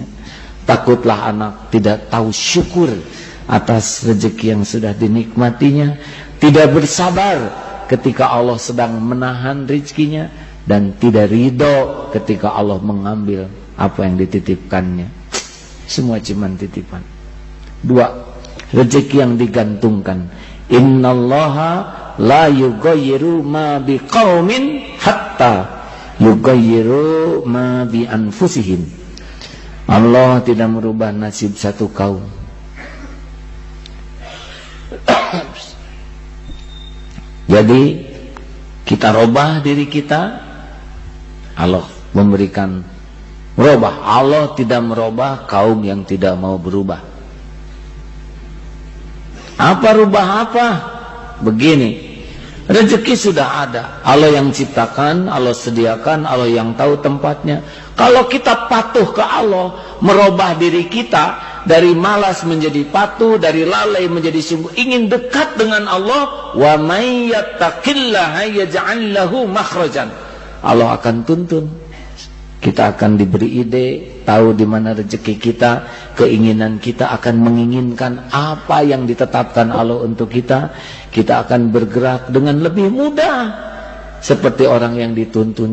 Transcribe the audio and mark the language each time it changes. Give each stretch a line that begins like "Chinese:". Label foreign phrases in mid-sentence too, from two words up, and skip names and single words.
Indonesian: Takutlah anak tidak tahu syukur atas rezeki yang sudah dinikmatinya, tidak bersabar ketika Allah sedang menahan rezekinya, dan tidak ridho ketika Allah mengambil apa yang dititipkannya. Semua cuma titipan. Dua, rezeki yang digantungkan.
Arabic: إن الله لا يغير ما بقوم حتى يغيروا ما بأنفسهم.
Indonesian: Allah tidak merubah nasib satu kaum jadi kita robah diri kita, Allah memberikan merubah. Allah tidak merubah kaum yang tidak mau berubah. Apa rubah apa? Begini, rezeki sudah ada, Allah yang ciptakan, Allah sediakan, Allah yang tahu tempatnya. Kalau kita patuh ke Allah, merubah diri kita dari malas menjadi patuh, dari lalai menjadi sungguh ingin dekat dengan Allah,
Arabic: ومن يتق الله يجعل له مخرجا.
Indonesian: Allah akan tuntun. Kita akan diberi ide, tahu di mana rezeki kita, keinginan kita akan menginginkan apa yang ditetapkan Allah untuk kita. Kita akan bergerak dengan lebih mudah seperti orang yang dituntun.